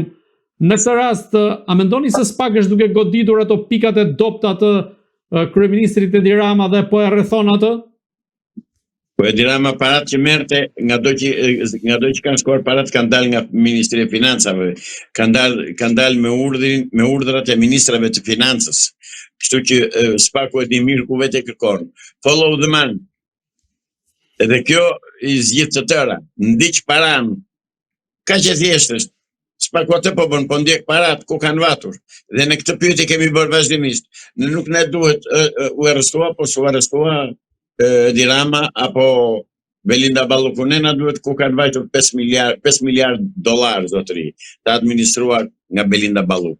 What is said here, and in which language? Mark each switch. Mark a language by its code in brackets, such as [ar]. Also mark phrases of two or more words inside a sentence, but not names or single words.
[sq] Në këtë rast, a mendoni se SPAK është duke goditur ato pikat e dobta të kryeministrit Edi Rama dhe po e rrethon atë? Po Edi Rama parat që merrte, nga do që kanë shkuar parat kanë dalë nga Ministria e Financave, kanë dalë me urdhrat e ministrave të financës. Kështu që Spaku e di mirë ku vetë kërkon. [en] Follow the man. [sq] Edhe kjo i zgjidh të tëra. Ndiq paran. Ka që thjesht është. Spaku atë po bën, po ndjek parat ku kanë vatur. Dhe në këtë pyetje kemi bërë vazhdimisht. Nuk ne duhet u arrestua, po su arrestua Edi Rama apo Belinda Balluku, na duhet ku kanë vajtur 5 miliard dollar zotëri, të administruar nga Belinda Balluku.